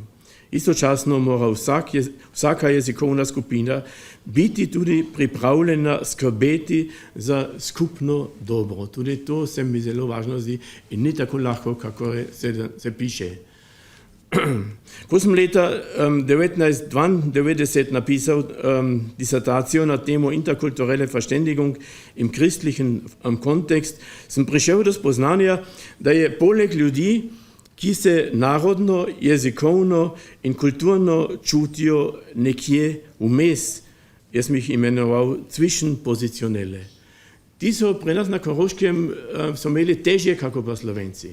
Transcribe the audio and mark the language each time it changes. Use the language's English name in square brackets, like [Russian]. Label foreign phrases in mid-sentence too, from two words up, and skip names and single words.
[Slovenian] Istočasno mora vsaka jezikovna skupina biti tudi pripravljena skrbeti za skupno dobro. Tudi to se mi zelo važno zdi in ni tako lahko, kako se piše. Ko sem leta 1992 napisal disertacijo na temo [German] interkulturelle Verständigung im christlichen Kontext, [Slovenian] sem prišel do spoznanja, da je poleg ljudi, ki se narodno, jezikovno in kulturno čutijo nekje vmes, jaz mi jih imenoval zwischenpositionelle. Ti so pri nas na Koroškem so imeli težje, kako pa Slovenci.